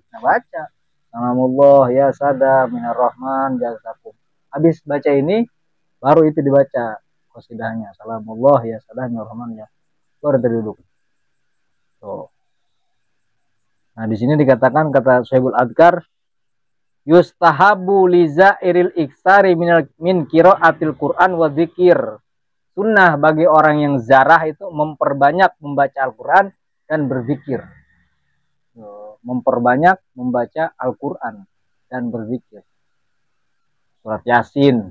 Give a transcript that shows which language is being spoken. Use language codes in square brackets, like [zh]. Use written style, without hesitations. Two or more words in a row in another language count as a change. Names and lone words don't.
[id] Nah, baca [ar] سلام الله يا سادة من الرحمن يغشاكم. [id] Habis baca ini baru itu dibaca qasidahnya, [ar] سلام الله يا سادة من الرحمن يا, [id] baru terduduk. Tuh. Nah, di sini dikatakan, kata Syaibul Adkar, [ar] يستحب لزائر الإكثار من قراءة القرآن والذكر. [id] Sunnah bagi orang yang zarah itu memperbanyak membaca Al-Quran dan berzikir. Memperbanyak membaca Al-Quran dan berzikir. Surat Yasin.